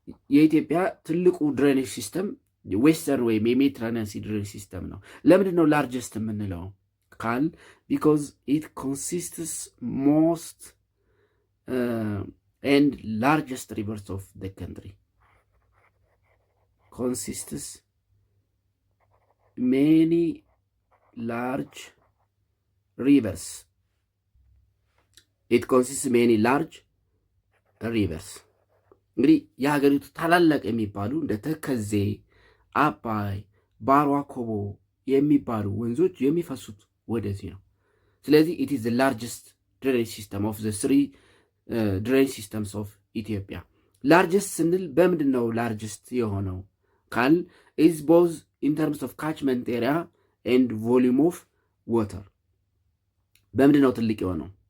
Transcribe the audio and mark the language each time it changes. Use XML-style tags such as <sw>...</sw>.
<am>የኢትዮጵያ ትልቁ ድሬኔጅ ሲስተም ዌስተርን ወይም የሜዲትራኒያን ሲ ድሬኔጅ ሲስተም ነው። ለምንድን ነው ላርጀስት የምንለው</am> <en>ካል ቢኮዝ ኢት ኮንሲስትስ ሞስት ኤንድ ላርጀስት ሪቨርስ ኦፍ ዘ ካንትሪ consists many large rivers. It consists many large rivers.</en> <am>እንግዲህ የሀገሪቱ ታላላቅ የሚባሉ እንደ ተከዜ፣ አባይ፣ ባሮ አኮቦ የሚባሉ ወንዞች የሚፈሱት ወደዚህ ነው። ስለዚህ</am> <en>it is the largest drainage system of the three drainage systems of Ethiopia.</en> <am>ላርጀስት ስንል በምንድን ነው ላርጀስት የሆነው ካል</am> <en>is both in terms of catchment area and volume of water.</en> <am>በምንድን ነው ትልቅ የሆነው?</am>